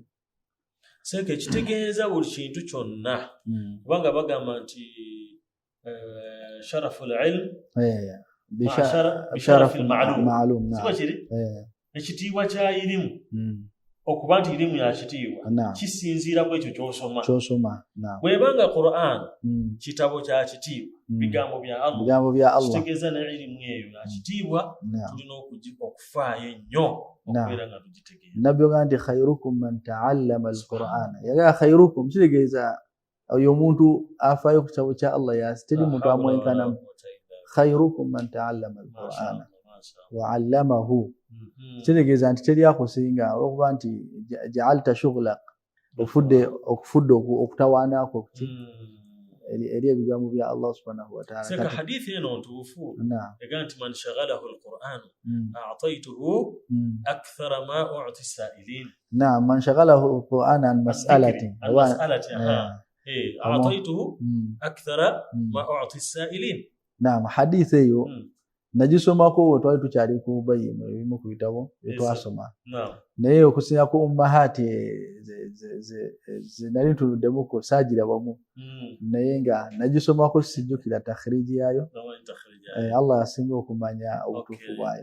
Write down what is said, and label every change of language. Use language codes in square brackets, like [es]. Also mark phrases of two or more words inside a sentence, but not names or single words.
[lg] seke kitegeeza buli kintu kyonna kubanga bagamba nti [ar] شرف العلم بشرف المعلوم [lg] siba kiri ekitiibwa kya irimu okuba nti irimu yakitiibwa kisinziira ku ekyo ky'osoma bw'ebanga Qur'an kitabo kya kitiibwa bigambo bya Allah kitegeeza ne irimu eyo yakitiibwa tulina okufaayo ennyo okubeera nga tugitegeera nabbi ogamba nti [ar] خيركم من تعلم القرآن [lg] yaga khairukum kitegeeza oyo omuntu afaayo ku kitabo kya Allah teri muntu amwenkanamu [ar] خيركم من تعلم القرآن وعلمه [lg] kitegeeza nti teri akusinga olwokuba nti [ar] جعلت شغلك [lg] okufudde okutawaanaako eri ebigambo bya Allah [ar] سبحانه وتعالى [lg] seka hadithi eno ntuufu egamba nti [ar] من شغله القرآن أعطيته أكثر ما أعطي السائلين من شغله القرآن عن مسألة أعطيته أكثر ما أعطي السائلين [lg] hadithi eyo nagisomako twali tukyali ku Ubayy ebimu ku bitabo byetwasoma naye okusinga ku ummahati nali ntuluddemu sajira wamu naye nga nagisomako sijjukira takhriji yayo Allah asinga okumanya obutuufu bwayo.